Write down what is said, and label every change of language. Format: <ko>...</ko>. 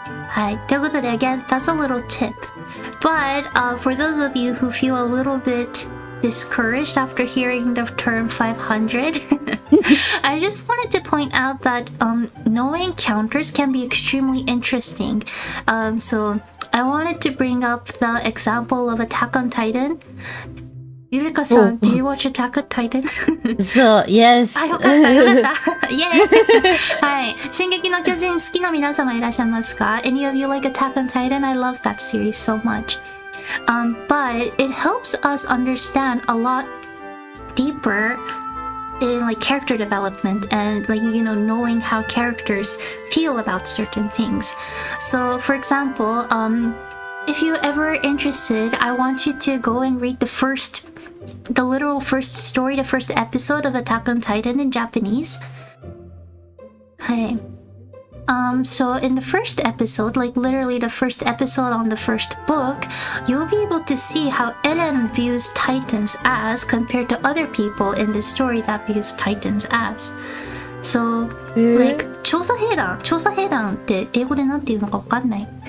<ja>はい。ということで、</ja> <en>again, that's a little tip. But for those of you who feel a little bit discouraged after hearing the term 500, I just wanted to point out that knowing counters can be extremely interesting. So I wanted to bring up the example of Attack on Titan. EUREKA-san, do you watch Attack on Titan? So, yes.</en> <ja>よかったよかったイエーイはい。進撃の巨人好きな皆様いらっしゃいますか?</ja> <en>Any of you like Attack on Titan? I love that series so much. But it helps us understand a lot deeper in like character development and like knowing how characters feel about certain things. So for example, if you ever interested, I want you to go and read the literal first story, the first episode of Attack on Titan in Japanese. Hey. So in the first episode, like literally the first episode on the first book, you'll be able to see how Eren views Titans as compared to other people in the story that views Titans as. So, like,</en> <ja>調査兵団って英語でなんて言うのかわかんない。</ja>